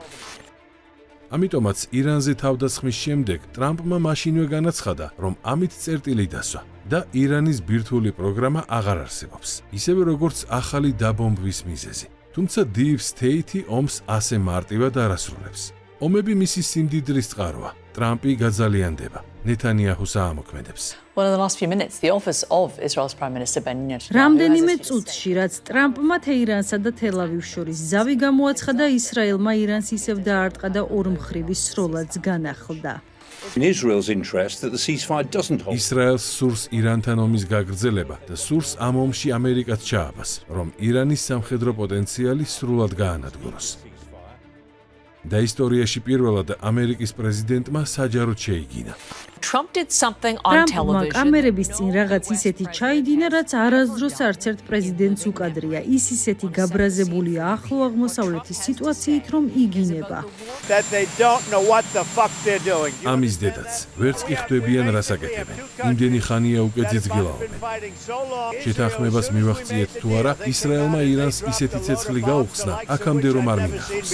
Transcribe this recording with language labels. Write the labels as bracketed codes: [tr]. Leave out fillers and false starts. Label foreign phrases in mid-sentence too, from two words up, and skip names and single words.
[ka] ამიტომაც ირანზე თავდასხმის შემდეგ ტრამპმა მაშინვე განაცხადა, რომ ამით წერტილი დასვა და ირანის ბირთვული პროგრამა აღარ არსებობს, ისევე როგორც ახალი დაბომბვის მიზეზი. თუმცა [en] Deep State- [ka] ი ომს ასე მარტივად არ ასრულებს. ომები მისი სიმდიდრის წყაროა. ტრამპი გაძალიანდება. ნეთანიაჰუს აამოქმედებს. [en] Well, in the last few minutes, the office of Israel's Prime Minister Benjamin Netanyahu. [ka] რამდენიმე წუთში, რაც ტრამპმა თეირანსა და თელ-ავივს შორის ზავი გამოაცხადა, ისრაელმა ირანს ისევ დაარტყა და ორმხრივი სროლაც განახლდა. [en] in Israel's interest that the ceasefire doesn't hold. [ka] ისრაელს სურს ირანთან ომის გაგრძელება და სურს ამ ომში ამერიკაც ჩააბას, რომ ირანის სამხედრო პოტენციალი სრულად გაანადგუროს. და ისტორიაში პირველად ამერიკის პრეზიდენტმა საჯაროდ შეიგინა. [en] Trump did something on television. [ka] კამერების წინ რაღაც ისეთი ჩაიდინა, რაც არასდროს არც ერთ პრეზიდენტს უკადრია. ის ისეთი გაბრაზებულია ახლო აღმოსავლეთის სიტუაციით, რომ იგინება. ამის დედაც ვერც კი ხვდებიან რას აკეთებენ. იმდენი ხანია უკვე ძიძგილაობენ. შეთანხმებას მივახციეთ თუ არა, ისრაელმა ირანს ისეთი ცეცხლი გაუხსნა, აქამდე რომ არ მინახავს.